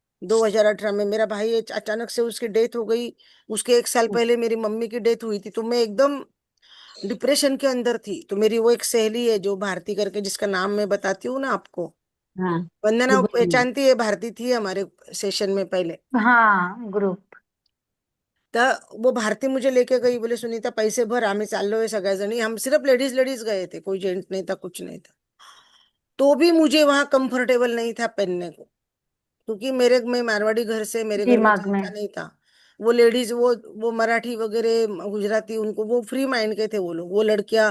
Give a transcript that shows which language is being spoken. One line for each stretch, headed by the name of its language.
Hindi: 2018 में मेरा भाई अचानक से उसकी डेथ हो गई. उसके 1 साल पहले मेरी मम्मी की डेथ हुई थी. तो मैं एकदम डिप्रेशन के अंदर थी. तो मेरी वो एक सहेली है जो भारती करके, जिसका नाम मैं बताती हूँ ना आपको, हाँ. वंदना, दुबई में. पहचानती है. भारती थी हमारे सेशन में पहले. हा ग्रुप. तर वो भारती मुझे लेके गई. बोले सुनीता पैसे भर,
Marathi: आम्ही चाललोय सगळ्याजणी.
Hindi: हम सिर्फ लेडीज लेडीज गए थे, कोई जेंट्स नहीं था, कुछ नहीं था. तो भी मुझे वहां कंफर्टेबल नहीं था पहनने को, क्योंकि मैं मारवाड़ी घर से, मेरे घर में दिमाग में. चलता नहीं था. वो लेडीज, वो मराठी वगैरह, गुजराती, उनको वो फ्री माइंड के थे वो लोग. वो लड़कियां